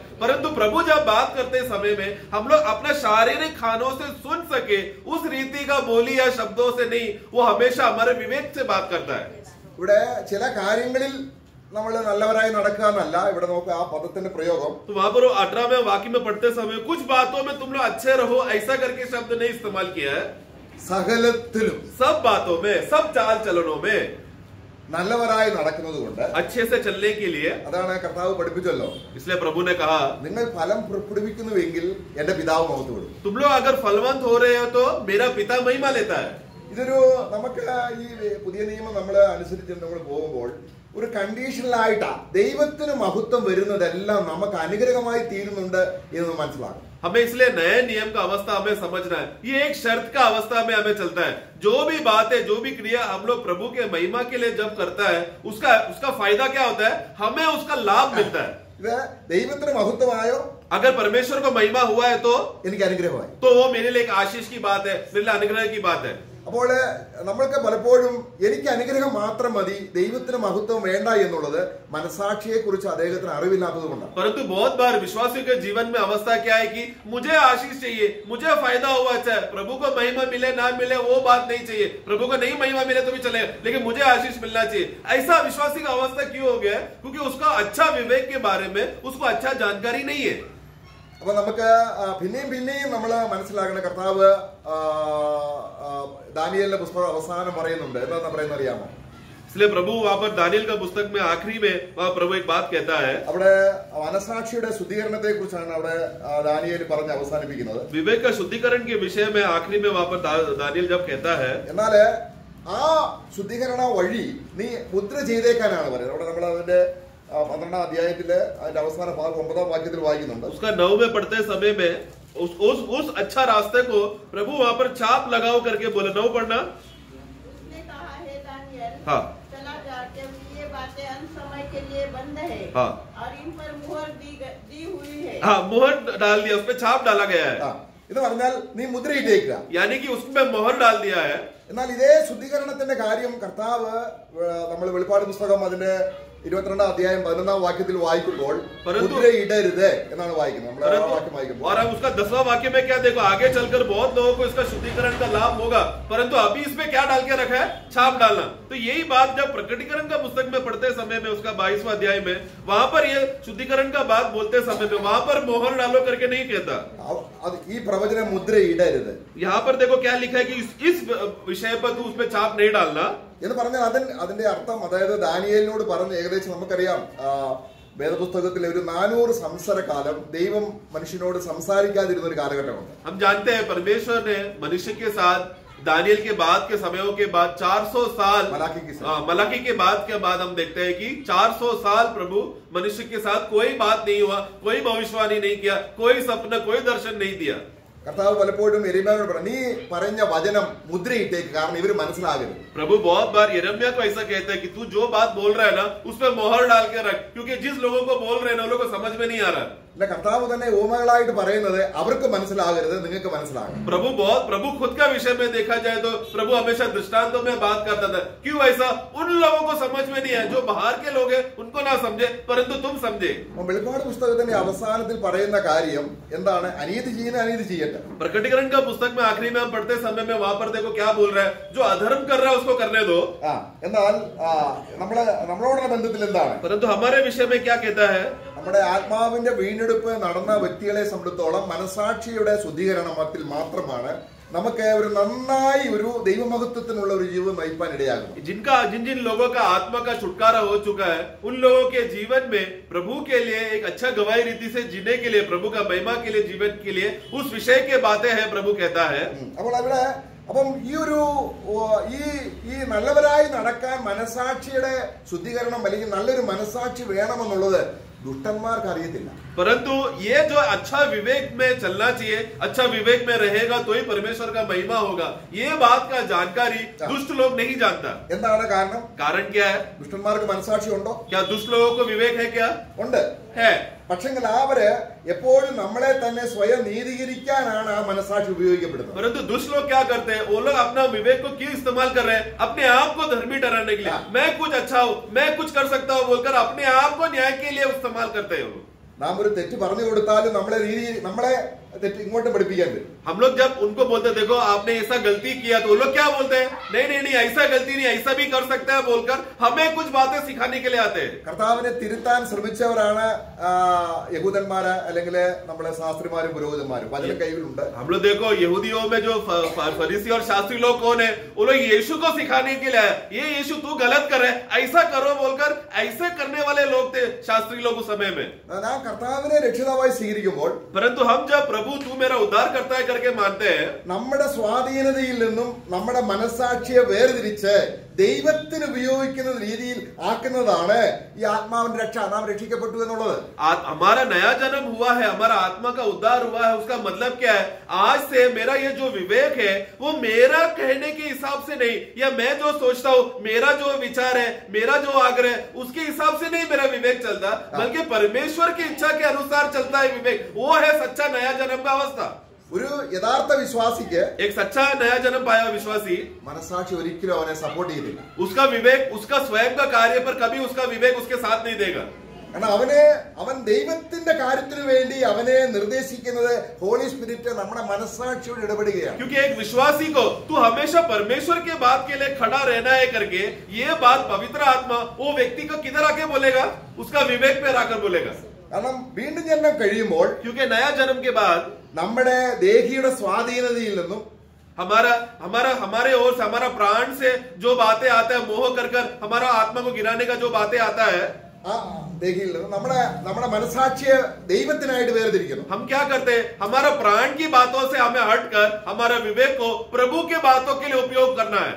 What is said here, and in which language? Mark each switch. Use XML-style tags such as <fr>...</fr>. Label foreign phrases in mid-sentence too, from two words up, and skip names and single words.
<hi>परंतु प्रभु जब बात करते समय में हम लोग अपना शारीरिक कानों से सुन सके उस रीति का बोली या शब्दों से नहीं, वो हमेशा हमारे विवेक से बात करता है.</hi> <ml>ഇവിടെ ചില കാര്യങ്ങളിൽ നമ്മൾ നല്ലവരായി നടക്കുക എന്നല്ല ഇവിടെ നോക്കുക ആ പദത്തിന്റെ പ്രയോഗം.</ml> <hi>तो वहां पर 18वें वाक्य में पढ़ते समय कुछ बातों में तुम लोग अच्छे रहो ऐसा करके शब्द नहीं इस्तेमाल किया है.</hi> <ml>സകലത്തിലും</ml> <hi>सब बातों में, सब चाल चलनों में</hi> <ml>നല്ലവരായി നടക്കുന്നത് കൊണ്ട്</ml> <hi>अच्छे से चलने के लिए,</hi> <ml>അതാണ് കർത്താവ് പഠിപ്പിച്ചല്ലോ.</ml> <hi>इसलिए प्रभु ने कहा</hi> <ml>നിങ്ങൾ ഫലം പുറപ്പെടുവിക്കുന്നുവെങ്കിൽ എന്റെ പിതാവ് മഹത്വപ്പെടും.</ml> <hi>तुम लोग अगर फलवंत हो रहे हो तो मेरा पिता महिमा लेता है.</hi> <ml>ഇതൊരു നമുക്ക് ഈ പുതിയ നിയമം നമ്മൾ അനുസരിച്ച് നമ്മൾ പോകുമ്പോൾ ഒരു കണ്ടീഷണലായിട്ടാ ദൈവത്തിന് മഹത്വം വരുന്നതെല്ലാം നമുക്ക് അനുഗ്രഹമായി തീരുന്നുണ്ട് എന്ന് മനസ്സിലാക്കും.</ml> <hi>हमें इसलिए नए नियम का अवस्था हमें समझना है. ये एक शर्त का अवस्था में हमें चलता है. जो भी बात है, जो भी क्रिया हम लोग प्रभु के महिमा के लिए जब करता है, उसका फायदा क्या होता है, हमें उसका लाभ मिलता है.</hi> <ml>ഇത് ദൈവത്തിന് മഹത്വമായോ,</ml> <hi>अगर परमेश्वर को महिमा हुआ है तो</hi> <ml>എനിക്ക് അനുഗ്രഹമായി.</ml> <hi>तो वो मेरे लिए एक आशीष की बात है, मेरे लिए अनुग्रह की बात है.</hi> <ml>അപ്പോൾ നമ്മൾക്ക് പലപ്പോഴും എനിക്ക് അനുഗ്രഹം മാത്രം മതി, ദൈവത്തിന് മഹത്വം വേണ്ട എന്നുള്ളത് മനസാക്ഷിയെ കുറിച്ച് അദ്ദേഹത്തിന് അറിവില്ലാത്തത് കൊണ്ടാണ്.</ml> <hi>परंतु बहुत बार विश्वासियों के जीवन में अवस्था क्या है कि मुझे आशीष चाहिए, मुझे फायदा हुआ अच्छा है, प्रभु को महिमा मिले ना मिले वो बात नहीं चाहिए, प्रभु को नहीं महिमा मिले तो भी चले, लेकिन मुझे आशीष मिलना चाहिए. ऐसा विश्वासी का अवस्था क्यों हो गया? क्योंकि उसका अच्छा विवेक के बारे में उसको अच्छा जानकारी नहीं है.</hi> <ml>അപ്പൊ നമുക്ക് പിന്നെയും നമ്മൾ മനസ്സിലാക്കേണ്ട കർത്താവ് ദാനിയേലിന്റെ പുസ്തകം അവസാനം പറയുന്നുണ്ട്. എന്താ പറയുന്നത് അറിയാമോ?</ml> <hi>इसलिए प्रभु वहां पर दानियल का पुस्तक में आखिरी में वहां प्रभु एक बात कहता है.</hi> <ml>അവിടെ മനസാക്ഷിയുടെ ശുദ്ധീകരണത്തെ കുറിച്ചാണ് അവിടെ ദാനിയേൽ പറഞ്ഞ് അവസാനിപ്പിക്കുന്നത്.</ml> <hi>विवेक का शुद्धिकरण के विषय में आखिरी में वहां पर दानियल जब कहता है,</hi> <ml>എന്നാല് ആ ശുദ്ധീകരണ വഴി നീ മുദ്ര ചെയ്തേക്കാനാണ് പറയുന്നത്. അവിടെ നമ്മൾ അതിന്റെ 12ാം അധ്യായത്തില് അതിന്റെ അവസാന ഭാഗം 9ാം വാക്യത്തിൽ വായിക്കുന്നുണ്ട്.</ml> <hi>उसका 9 में पढ़ते समय में उस अच्छा रास्ते को प्रभु वहां पर छाप लगाओ करके बोले. 9 पढ़ना. उसने कहा, हे दानियल, हाँ, चला जा, क्योंकि ये बातें अंत समय के लिए बंद है. हाँ, और इन पर मुहर दी हुई है. हाँ, मुहर डाल दिया, उसपे छाप डाला गया है.</hi> <ml>ഇത് പറഞ്ഞാൽ നീ മുദ്രയിട്ടേക്കുക,</ml> <hi>यानी कि उसमें मोहर डाल दिया है.</hi> <ml>എന്നാൽ ഇതേ ശുദ്ധീകരണത്തിന്റെ കാര്യം കർത്താവ് നമ്മൾ വെളിപ്പാട് പുസ്തകം അതിന്റെ 22ാം അധ്യായം 11ാം വാക്യത്തിൽ വായിക്കുമ്പോൾ മുദ്രയിടരുത് എന്നാണ് വായിക്കുന്നത്. നമ്മൾ ആ വാക്യം വായിക്കുമ്പോൾ</ml> <hi>और हम उसका 10वां वाक्य में क्या देखो, आगे चलकर बहुत लोगों को इसका शुद्धिकरण का लाभ होगा, परंतु अभी इसमें क्या डाल के रखा है, छाप डालना. तो यही बात जब प्रकटीकरण का पुस्तक में पढ़ते समय में उसका 22वां अध्याय में वहां पर ये शुद्धिकरण का बात बोलते समय में वहां पर मोहर डालो करके नहीं कहता.</hi> <ml>ഈ പ്രവചനം മുദ്രയിടരുത്.</ml> <hi>यहाँ पर देखो क्या लिखा है कि इस विषय पर तू उसमें छाप नहीं डालना.</hi> <ml>എന്ന് പറഞ്ഞാൽ അതിന്റെ അർത്ഥം, അതായത് ദാനിയേലിനോട് പറഞ്ഞ് ഏകദേശം നമുക്കറിയാം വേദപുസ്തകത്തിലെ ഒരു 400 സംവത്സരകാലം ദൈവം മനുഷ്യനോട് സംസാരിക്കാതിരുന്ന ഒരു കാലഘട്ടമുണ്ട്.</ml> <hi>हम जानते हैं परमेश्वर ने मनुष्य के साथ दानियल के बाद के समयों के बाद 400 साल मलाकी के बाद हम देखते हैं कि 400 साल प्रभु मनुष्य के साथ कोई बात नहीं हुआ, कोई भविष्यवाणी नहीं किया, कोई सपना, कोई दर्शन नहीं दिया.</hi> <ml>കർത്താവ് പലപ്പോഴും യെരമ്യാവിനോട് പറഞ്ഞു, നീ പറഞ്ഞ വചനം മുദ്രയിട്ടേക്ക്, കാരണം ഇവര് മനസ്സിലാകരുത്.</ml> <hi>प्रभु बहुत बार यिर्मयाह को ऐसा कहता है कि तू जो बात बोल रहा है ना उसमें मोहर डाल के रख, क्योंकि जिस लोगों को बोल रहे हैं ना उन लोगों को समझ में नहीं आ रहा.</hi> <ml>അല്ല, കർത്താവ് തന്നെ ഓമകളായിട്ട് പറയുന്നത് അവർക്ക് മനസ്സിലാകരുത്, നിങ്ങൾക്ക് മനസ്സിലാകണം.</ml> <hi>प्रभु खुद का विषय में देखा जाए तो प्रभु हमेशा दृष्टांतों में बात करता था. क्यों ऐसा? उन लोगों को समझ में नहीं है, जो बाहर के लोग हैं उनको ना समझे, परंतु तुम समझे.</hi> <ml>വെളിപ്പാട് പുസ്തകത്തിന്റെ അവസാനത്തിൽ പറയുന്ന കാര്യം എന്താണ്? അനീതി ചെയ്യുന്ന അനീതി ചെയ്യട്ടെ.</ml> <hi>प्रकटीकरण का पुस्तक में आखिरी में हम पढ़ते समय में वहां पर देखो क्या बोल रहा है, जो अधर्म कर रहा है उसको करने दो.</hi> <ml>എന്നാൽ നമ്മളോടുള്ള ബന്ധത്തിൽ എന്താണ്?</ml> <hi>परंतु हमारे विषय में क्या कहता है?</hi> <ml>നമ്മുടെ ആത്മാവിന്റെ വീണ്ടെടുപ്പ് നടന്ന വ്യക്തികളെ സംബന്ധിച്ചോളം മനസാക്ഷിയുടെ ശുദ്ധീകരണത്തിൽ മാത്രമാണ് നമുക്ക് ഒരു നന്നായി ഒരു ദൈവമഹത്വത്തിനുള്ള ഒരു ജീവിതം നയിപ്പാൻ ഇടയാകും.</ml> <hi>जिन जिन लोगों का आत्मा का छुटकारा हो चुका है उन लोगों के जीवन में प्रभु के लिए एक अच्छा गवाही रीति से जीने के लिए, प्रभु का महिमा के लिए, जीवन के लिए उस विषय के बातें हैं प्रभु कहता है.</hi> <ml>അപ്പം ഈ നല്ലവരായി നടക്കാൻ മനസാക്ഷിയുടെ ശുദ്ധീകരണം അല്ലെങ്കിൽ നല്ലൊരു മനസാക്ഷി വേണമെന്നുള്ളത് ദുഷ്ടന്മാർക്ക് അറിയത്തില്ല.</ml> <hi>परंतु ये जो अच्छा विवेक में चलना चाहिए, अच्छा विवेक में रहेगा तो ही परमेश्वर का महिमा होगा, ये बात का जानकारी दुष्ट लोग नहीं जानता.</hi> <ml>എന്താണ് കാരണം?</ml> <hi>कारण क्या है?</hi> <ml>ദുഷ്ടന്മാർക്ക് മനസാക്ഷി ഉണ്ടോ?</ml> <hi>क्या दुष्ट लोगों को विवेक है? क्या</hi> <ml>ഉണ്ട്.</ml> <hi>है.</hi> <ml>പക്ഷെങ്കിൽ അവര് എപ്പോഴും നമ്മളെ തന്നെ സ്വയം നീതീകരിക്കാനാണ് ആ മനസാക്ഷി ഉപയോഗിക്കപ്പെടുന്നത്.</ml> <hi>परंतु दुष्ट लोग क्या करते हैं? वो लोग अपना विवेक को क्यों इस्तेमाल कर रहे हैं? अपने आप को धर्मी ठहराने के लिए, मैं कुछ अच्छा हूं, मैं कुछ कर सकता हूं बोलकर अपने आप को न्याय के लिए इस्तेमाल करते हैं.</hi> <ml>നാം ഒരു തെറ്റ് പറഞ്ഞു കൊടുത്താലും നമ്മളെ തെറ്റ് ഇങ്ങോട്ട് പഠിപ്പിക്കാൻ വരും.</ml> <hi>हम लोग जब उनको बोलते देखो आपने ऐसा गलती किया तो वो लोग क्या बोलते हैं? नहीं ऐसा गलती नहीं, ऐसा भी कर सकते हैं बोलकर हमें कुछ बातें सिखाने के लिए आते हैं.</hi> <ml>കർത്താവിനെ തിരുത്താൻ ശ്രമിച്ചവരാണ് യഹൂദന്മാര് അല്ലെങ്കിൽ നമ്മുടെ ശാസ്ത്രിമാരും പുരോഹിതന്മാരും. വചനം കൈവിലുണ്ട്.</ml> <hi>हम लोग देखो यहूदियों में जो फरीसी और शास्त्री लोग कौन है? वो लोग यीशु को सिखाने के लिए, ये यीशु तू गलत कर रहे, ऐसा करो बोलकर ऐसे करने वाले लोग थे शास्त्री लोग उस समय में.</hi> <ml>നാം കർത്താവിനെ രക്ഷിതാവായി സ്വീകരിക്കുമ്പോൾ,</ml> <hi>परंतु हम जब प्रभु तू मेरा उद्धार करता है करके मानते हैं,</hi> <ml>നമ്മുടെ സ്വാധീനതയിൽ നിന്നും നമ്മുടെ മനസാക്ഷിയെ വേർതിരിച്ച് ദൈവത്തിന് ഉപയോഗിക്കുന്ന രീതിയിൽ ആക്കുന്നതാണ് ഈ ആത്മാവിന്റെ രക്ഷ. നാം രക്ഷിക്കപ്പെട്ടു എന്നുള്ളത്.</ml> <hi>हमारा नया जन्म हुआ है, हमारा आत्मा का उद्धार हुआ है. उसका मतलब क्या है? आज से मेरा ये जो विवेक है वो मेरा कहने के हिसाब से नहीं, या मैं जो सोचता हूँ, मेरा जो विचार है, मेरा जो आग्रह है, उसके हिसाब से नहीं मेरा विवेक चलता, बल्कि परमेश्वर की इच्छा के अनुसार चलता है विवेक. वो है सच्चा नया जन्म का अवस्था.</hi> <ml>ഒരു യഥാർത്ഥ വിശ്വാസിക്ക്,</ml> <hi>एक सच्चा नया जन्म पाया विश्वासी,</hi> <ml>മനസാക്ഷി ഒരിക്കലും അവനെ സപ്പോർട്ട് ചെയ്തില്ല.</ml> <hi>उसका विवेक उसका स्वयं का कार्य पर कभी उसका विवेक उसके साथ नहीं देगा.</hi> <ml>കാരണം അവൻ ദൈവത്തിന്റെ കാര്യത്തിന് വേണ്ടി അവനെ നിർദ്ദേശിക്കുന്നത്</ml> <en>Holy Spirit</en> <ml>നമ്മുടെ മനസാക്ഷിയോട് ഇടപെടുകയാണ്.</ml> <hi>क्योंकि एक विश्वासी को तू हमेशा परमेश्वर के बात के लिए खड़ा रहना है करके ये बात पवित्र आत्मा वो व्यक्ति को किधर आके बोलेगा? उसका विवेक पे आकर बोलेगा.</hi> <ml>കാരണം വീണ്ടും ജന്മം കഴിയുമ്പോൾ,</ml> <hi>क्योंकि नया जन्म के बाद</hi> <ml>നമ്മുടെ ദേഹിയുടെ സ്വാധീനതയിൽ നിന്നും</ml> <hi>हमारे ओर से, हमारा प्राण से जो बातें आता है, मोह कर हमारा आत्मा को गिराने का जो बातें आता है,</hi> <ml>ആ ദേഹിയിൽ നിന്നും നമ്മുടെ മനസാക്ഷിയെ ദൈവത്തിനായിട്ട് വേർതിരിക്കുന്നു.</ml> <hi>हम क्या करते हैं? हमारा प्राण की बातों से हमें हटकर हमारा विवेक को प्रभु के बातों के लिए उपयोग करना है.</hi>